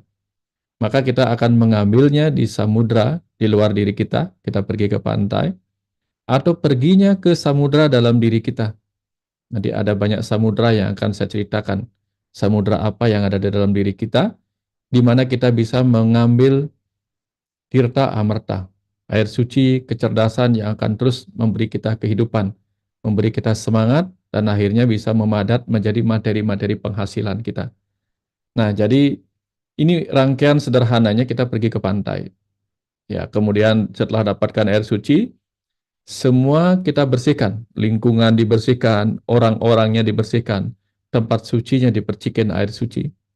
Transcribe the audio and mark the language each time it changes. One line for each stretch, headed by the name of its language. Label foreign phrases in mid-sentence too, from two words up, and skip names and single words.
Indonesian: Maka kita akan mengambilnya di samudra, di luar diri kita. Kita pergi ke pantai. Atau perginya ke samudra dalam diri kita. Nanti ada banyak samudra yang akan saya ceritakan. Samudra apa yang ada di dalam diri kita, di mana kita bisa mengambil tirta amerta, air suci kecerdasan yang akan terus memberi kita kehidupan, memberi kita semangat, dan akhirnya bisa memadat menjadi materi-materi penghasilan kita. Nah, jadi ini rangkaian sederhananya kita pergi ke pantai. Ya, kemudian setelah dapatkan air suci, semua kita bersihkan, lingkungan dibersihkan, orang-orangnya dibersihkan, tempat sucinya dipercikin air suci.